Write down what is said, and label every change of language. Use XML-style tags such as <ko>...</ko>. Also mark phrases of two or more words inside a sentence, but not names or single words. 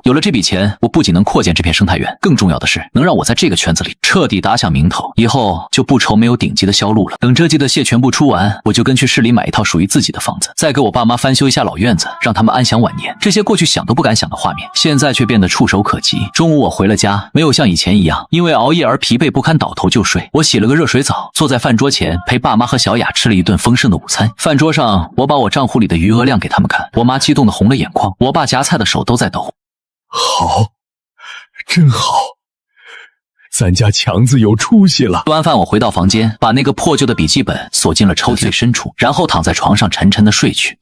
<zh>有了這筆錢，我不僅能擴建這片生態園，更重要的是能讓我在這個圈子裡徹底打響名頭，以後就不愁沒有頂級的銷路了。等這季的蟹全部出完，我就跟去市裡買一套屬於自己的房子，再給我爸媽翻修一下老院子，讓他們安享晚年。這些過去想都不敢想的畫面，現在卻變得觸手可及。中午我回了家，沒有像以前一樣因為熬夜而疲憊不堪倒頭就睡。我洗了個熱水澡，坐在飯桌前陪爸媽和小雅吃了一頓豐盛的午餐。飯桌上，我把我賬戶裡的餘額量給他們看，我媽激動得紅了眼眶，我爸夾菜的手都在抖。好，真好。咱家強子有出息了。吃完飯，我回到房間，把那個破舊的筆記本鎖進了抽屜最深處，然後躺在床上沉沉的睡去。</zh>